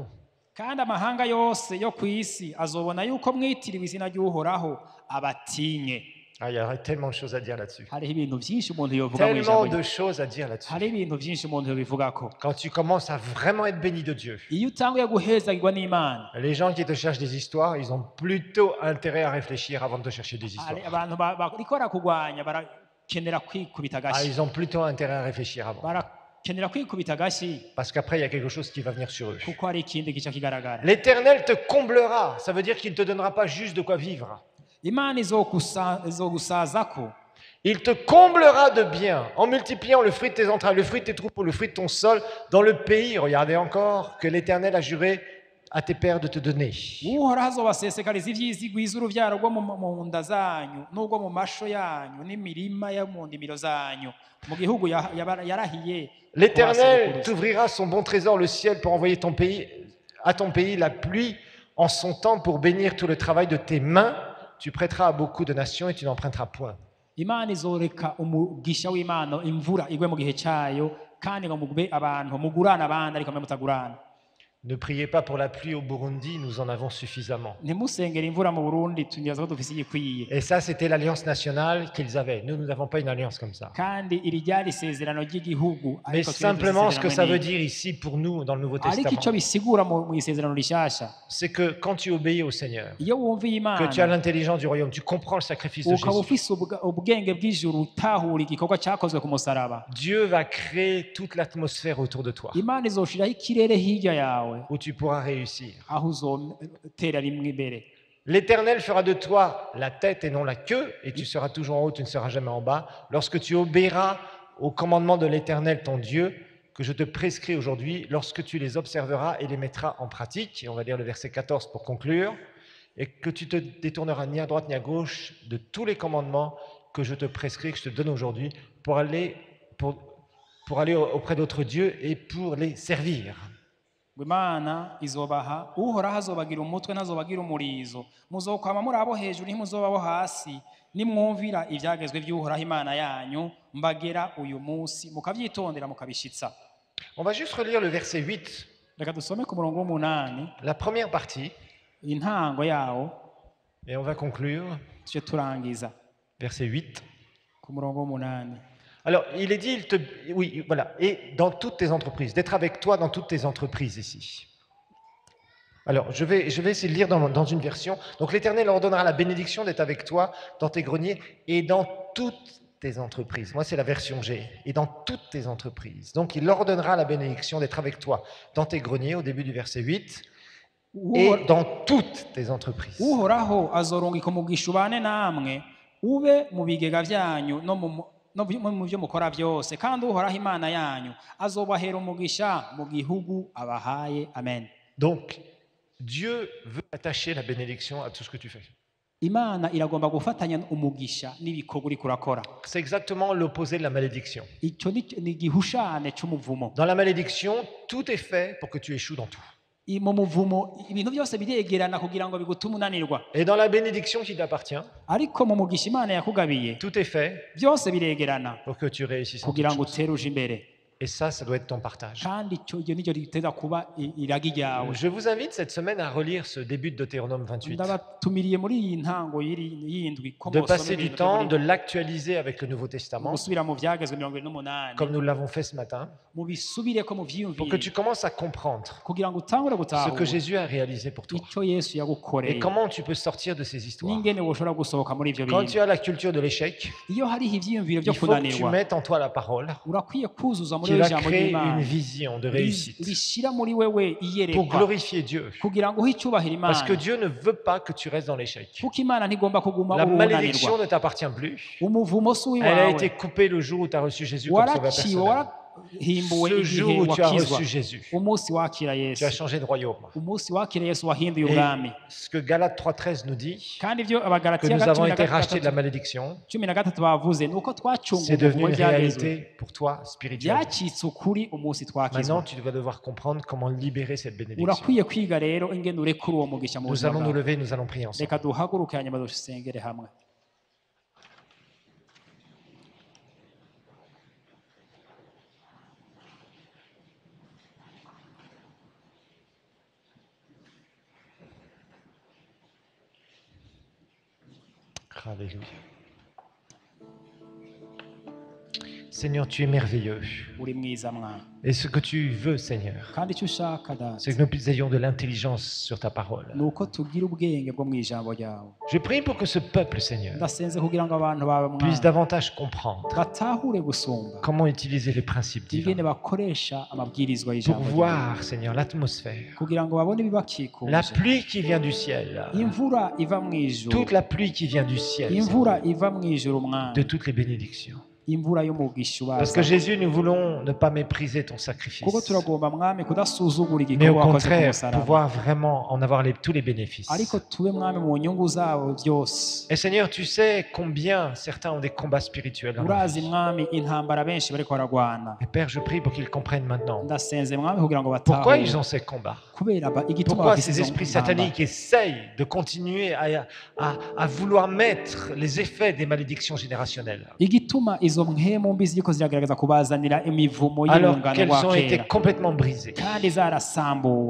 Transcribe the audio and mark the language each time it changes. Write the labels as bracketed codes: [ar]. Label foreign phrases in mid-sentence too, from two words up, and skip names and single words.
[rn] kandi amahanga yose yo ku isi azobona yuko mwitiriwe izina ry'uhoraho abatinye. [fr] Ah, il y a tellement de choses à dire là-dessus. [rn] hariho ibintu byinshi umuntu yovuga mu [fr] Tellement [rn] ijambo [fr] de choses à dire là-dessus. [rn] hariho ibintu byinshi umuntu yobivugako. [fr] Quand tu commences à vraiment être béni de Dieu, [rn] iyo utanguye guhezagirwa n'imana, [fr] les gens qui te cherchent des histoires, ils ont plutôt intérêt à réfléchir avant de te chercher des histoires. [rn] hari abantu bariko barakugwanya barakenera kwikubita Ah, agashi, [fr] ils ont plutôt intérêt à réfléchir avant. [rn] barakenera kwikubita agashi [fr] Parce qu'après, il y a quelque chose qui va venir sur eux. [rn] kuko hari ikindi gica kigaragara. [fr] L'Éternel te comblera. Ça veut dire qu'il ne te donnera pas juste de quoi vivre. [rn] imana izogusazako, [fr] Il te comblera de bien en multipliant le fruit de tes entrailles, le fruit de tes troupeaux, le fruit de ton sol dans le pays. Regardez encore que l'Éternel a juré à tes pères de te donner. [rn] uhoraho azobasesekariza ivyizigwiza uruvyaro rwo mu nda zanyu n'ubwo mu masho yanyu n'imirima yo mu ndimiro zanyu mu gihugu yarahiye. [fr] L'Éternel t'ouvrira son bon trésor, le ciel, pour envoyer à ton pays la pluie en son temps pour bénir tout le travail de tes mains. Tu prêteras à beaucoup de nations et tu n'emprunteras point. [rn] imana izoreka umugisha w'imana imvura igwe mu gihe cyayo kandi ngo mugube abantu mugurana abandi ariko mwe mutagurana. [fr] Ne priez pas pour la pluie au Burundi, nous en avons suffisamment. [rn] ntimusengere imvura mu Burundi tunyaza ko dufise igikwiye. [fr] Et ça, c'était l'alliance nationale qu'ils avaient. Nous n'avons pas une alliance comme ça. [rn] kandi iri ryari isezerano ry'igihugu, [fr] Mais [rn] ariko twebwe [fr] simplement, ce que ça [rn] dusezerano [fr] veut [rn] n'iri. [fr] dire ici pour nous dans le Nouveau [rn] ariko icyo [fr] Testament, [rn] bisigura mu isezerano rishasha, [fr] c'est que quand tu obéis au Seigneur, [rn] iyo wumviye [fr] que tu as [rn] imana [fr] l'intelligence du royaume, tu comprends le sacrifice de ukaba Jésus, [rn] ufise ubwenge bw'ijuru utahura igikorwa cyakozwe ku musaraba, [fr] Dieu va créer toute l'atmosphère autour de toi, [rn] imana izoshiraho ikirere hirya yawe [fr] où tu pourras réussir. [rn] aho uzotera rimwe imbere. [fr] L'Éternel fera de toi la tête et non la queue, et tu seras toujours en haut, tu ne seras jamais en bas, lorsque tu obéiras aux commandements de l'Éternel ton Dieu, que je te prescris aujourd'hui, lorsque tu les observeras et les mettras en pratique. Et on va lire le verset 14 pour conclure. Et que tu te détourneras ni à droite ni à gauche de tous les commandements que je te prescris, que je te donne aujourd'hui, pour aller auprès d'autres dieux et pour les servir. [rn] Imana izobaha uhoraho azobagira umutwe ntazobagira umurizo, muzokwama muri abo hejuru ntimuzoba abo hasi, nimwumvira ibyagezwe by'uhoraho imana yanyu mbagera uyu munsi mukabyitondera mukabishitsa. [fr] On va juste relire le verset 8, [rn] Reka dusome ku murongo w'umunani [fr] la première partie, [rn] intango yawo [fr] et on va conclure. [rn] tuje turangiza [fr] Verset 8. [rn] ku murongo w'umunani. [fr] Alors, il est dit, oui, voilà, et dans toutes tes entreprises, d'être avec toi dans toutes tes entreprises ici. Alors, je vais essayer de lire dans une version. Donc, l'Éternel ordonnera la bénédiction d'être avec toi dans tes greniers et dans toutes tes entreprises. Moi, c'est la version G. Et dans toutes tes entreprises. Donc, il ordonnera la bénédiction d'être avec toi dans tes greniers, au début du verset 8, et dans toutes tes entreprises. [rn] Uhoraho azorungika umugisha ubane namwe ube mu bigega byanyu no mu byo mukora byose, kandi uhoraho imana yanyu azobahera umugisha mu gihugu abahaye. Amen. [fr] Donc, Dieu veut attacher la bénédiction à tout ce que tu fais. [rn] Imana iragomba gufatanya umugisha n'ibikorwa uriko urakora. [fr] C'est exactement l'opposé de la malédiction. [rn] Icyo ni igihushane cy'umuvumo. [fr] Dans la malédiction, tout est fait pour que tu échoues dans tout. [rn] Mu muvumo ibintu byose biregerana kugira ngo bigutume unanirwa. [fr] Et dans la bénédiction qui t'appartient, [rn] ariko mu mugisha Imana yakugabiye [fr] tout est fait [rn] byose biregerana [fr] pour que tu réussisses en [rn] kugira [fr] toutes [rn] ngo [fr] choses. [rn] utere uje imbere. [fr] Et ça doit être ton partage. [rn] kandi icyo nicyo giteza kuba iragi ryawe. [fr] Je vous invite cette semaine à relire ce début de Deutéronome 28. [rn] ndabatumiriye muri iyi ntango y'indwi ko [fr] De passer du temps, de l'actualiser avec le Nouveau Testament, [rn] gusubira mu byagezwe 28 [fr] comme nous l'avons fait ce matin, [rn] mubisubire ko [fr] pour que [rn] muvyiyumvire [fr] tu commences à comprendre [rn] kugira ngo utangure [fr] ce [rn] gutahura [fr] que Jésus a réalisé pour toi. [rn] icyo Yesu [fr] Et [rn] yagukoreye [fr] comment tu peux sortir de ces histoires. [rn] n'ingene woshobora gusohoka muri ivyo [fr] Quand [rn] bintu. [fr] tu as la culture de l'échec, [rn] iyo hariho ivyiyumviro byo [fr] il faut que tu [rn] kunanirwa [fr] mettes en toi la parole, [rn] urakwiye kuzuza muri [fr] qui va [rn] ijambo [fr] créer [rn] ry'Imana [fr] une vision de réussite [rn] rishira muri wewe [fr] pour [rn] iyerekwa [fr] glorifier Dieu. [rn] kugira ngo icyubahiro [fr] Parce que [rn] Imana [fr] Dieu ne veut pas que tu restes dans l'échec. [rn] kuko Imana ntigomba kuguma [fr] La [rn] urunanirwa. [fr] malédiction ne t'appartient plus. [rn] umuvumo si [fr] Elle a [rn] uwiwawe [fr] été coupée le jour où tu as reçu Jésus comme sauveur [rn] waraciwe [fr] personnel. [rn] warahimbuwe [fr] Ce [rn] igihe [fr] jour où tu as [rn] wakizwa [fr] reçu Jésus, [rn] umunsi wakira [fr] tu as [rn] Yesu [fr] changé de royaume. [rn] umunsi wakira Yesu wahinduye [fr] Et [rn] ubwami. [fr] ce que Galates 3.13 nous dit, [rn] kandi ibyo [fr] que [rn] abagalatiya [fr] nous avons été rachetés de la malédiction, [rn] 13 bavuze ni uko [fr] c'est [rn] twacunguwe [fr] devenu [rn] mu [fr] une [rn] byagezwe [fr] réalité pour toi spirituelle. [rn] byacitse ukuri umunsi [fr] Maintenant, [rn] twakizwa. [fr] tu vas devoir comprendre comment libérer cette bénédiction. [rn] urakwiye kwiga rero ingene urekura uwo mugisha mu [fr] Nous [rn] buzima [fr] allons nous [rn] bwawe. [fr] lever, nous allons prier ensemble. [rn] reka duhaguruke hanyuma dusengere hamwe. [fr] Alléluia. Seigneur, tu es merveilleux. [rn] uri mwiza mwana [fr] Et ce que tu veux, Seigneur, [rn] kandi icyo ushaka data [fr] c'est que nous ayons de l'intelligence sur ta parole. [rn] ni uko tugira ubwenge bwo mu ijambo ryawe. [fr] Je prie pour que ce peuple, Seigneur, [rn] ndasenze kugira ngo abantu bawe [fr] puisse [rn] mwana [fr] davantage comprendre [rn] batahure gusumba [fr] comment utiliser les principes [rn] ingene [fr] divins [rn] bakoresha amabwirizwa [fr] pour [rn] y'ijambo ryawe [fr] voir, Seigneur, l'atmosphère, [rn] kugira ngo babone [fr] la [rn] ibibakikuje. [fr] pluie qui vient du ciel, [rn] imvura iva mu ijuru [fr] toute la pluie qui vient du ciel, [rn] imvura iva mu ijuru mwana [fr] de toutes les bénédictions. [rn] imvura y'umugisha [fr] Parce que [rn] ubaza [fr] Jésus, nous voulons ne pas mépriser ton sacrifice, [rn] kuko turagomba mwami kudasuzugura [fr] mais au [rn] igikorwa wakoze ku [fr] contraire, [rn] musaraba [fr] pouvoir vraiment en avoir tous les bénéfices. [rn] ariko tube mwami mu nyungu zabo byose. [fr] Et Seigneur, tu sais combien certains ont des combats spirituels dans leur [rn] urazi [fr] vie. [rn] mwami intambara benshi bariko baragwana. [fr] Et Père, je prie pour qu'ils comprennent maintenant [rn] ndasenze mwami kugira ngo [fr] pourquoi ils [rn] batahure [fr] ont ces combats. [rn] kubera igituma [fr] Pourquoi [rn] bafise [fr] ces [rn] izo [fr] esprits [rn] ntambara. [fr] sataniques essayent de continuer à vouloir mettre les effets des malédictions générationnelles, [rn] igituma izo mpemu mbi ziriko ziragaragaza kubazanira imivumo [fr] alors [rn] y'urungano [fr] qu'elles [rn] rwa [fr] ont été [rn] kera [fr] complètement brisées [rn] kandi zarasambuwe